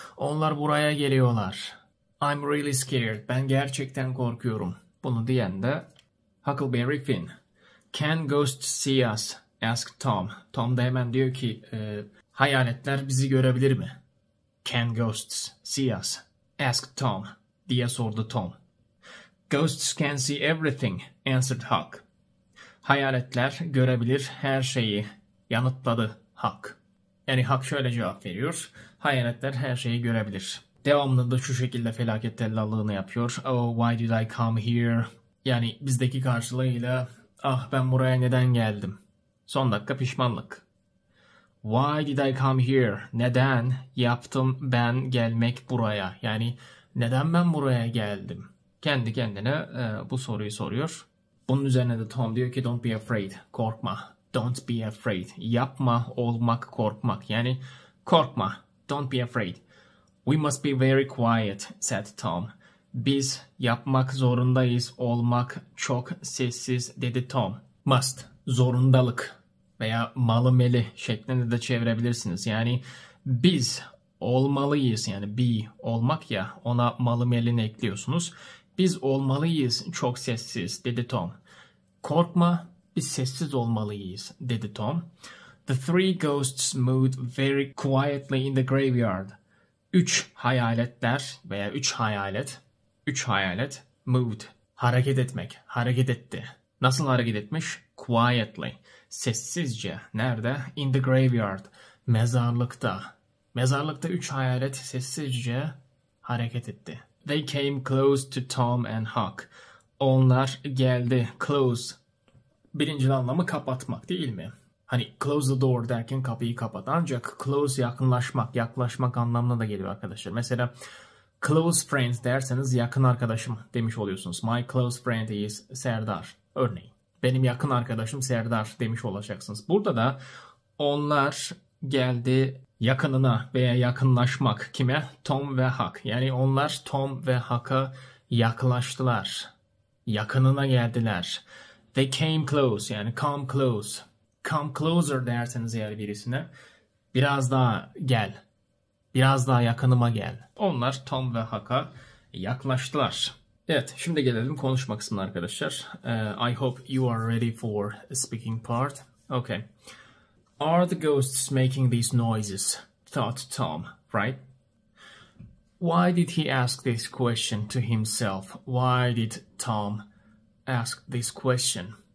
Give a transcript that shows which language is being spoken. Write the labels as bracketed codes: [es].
[tr] Onlar buraya geliyorlar. [en] I'm really scared. [tr] Ben gerçekten korkuyorum. Bunu diyen de Huckleberry Finn. [en] Can ghosts see us? Asked Tom. [tr] Tom da hemen diyor ki hayaletler bizi görebilir mi? [en] Can ghosts see us? Asked Tom. [tr] Diye sordu Tom. [en] Ghosts can see everything, answered Huck. [tr] Hayaletler görebilir her şeyi, yanıtladı Huck. Yani Huck şöyle cevap veriyor. Hayaletler her şeyi görebilir. Devamlı da şu şekilde felaket tellallığını yapıyor. [en] Oh, why did I come here? [tr] Yani bizdeki karşılığıyla ah ben buraya neden geldim? Son dakika pişmanlık. [en] Why did I come here? [tr] Neden yaptım ben gelmek buraya? Yani neden ben buraya geldim? Kendi kendine bu soruyu soruyor. Bunun üzerine de Tom diyor ki [en] don't be afraid. [tr] Korkma. [en] Don't be afraid. [tr] Yapma, olmak, korkmak. Yani korkma. [en] Don't be afraid. We must be very quiet, said Tom. [tr] Biz yapmak zorundayız, olmak çok sessiz, dedi Tom. Must, zorundalık veya malı-meli şeklinde de çevirebilirsiniz. Yani biz olmalıyız, yani be olmak ya, ona malı-melini ekliyorsunuz. Biz olmalıyız, çok sessiz, dedi Tom. Korkma, biz sessiz olmalıyız, dedi Tom. [en] The three ghosts moved very quietly in the graveyard. [tr] Üç hayaletler veya üç hayalet moved, hareket etmek, hareket etti. Nasıl hareket etmiş? Quietly, sessizce. Nerede? [en] In the graveyard, mezarlıkta. [tr] Mezarlıkta üç hayalet sessizce hareket etti. They came close to Tom and Huck. Onlar geldi. Close. Birinci anlamı kapatmak değil mi? Hani [en] close the door [tr] derken kapıyı kapat. Ancak close yaklaşmak anlamına da geliyor arkadaşlar. Mesela [en] close friends [tr] derseniz yakın arkadaşım demiş oluyorsunuz. [en] My close friend is Serdar. [tr] Örneğin. Benim yakın arkadaşım Serdar demiş olacaksınız. Burada da onlar geldi yakınına veya yakınlaşmak kime? Tom ve Huck. Yani onlar Tom ve Huck'a yaklaştılar. Yakınına geldiler. [en] They came close, [tr] yani [en] come close. Come closer [tr] derseniz eğer birisine biraz daha gel. Biraz daha yakınıma gel. Onlar Tom ve Huck'a yaklaştılar. Evet, şimdi gelelim konuşma kısmına arkadaşlar. [en] I hope you are ready for a speaking part. Okay. Are the ghosts making these noises? Thought Tom, right? Why did he ask this question to himself? Why did Tom ask this question?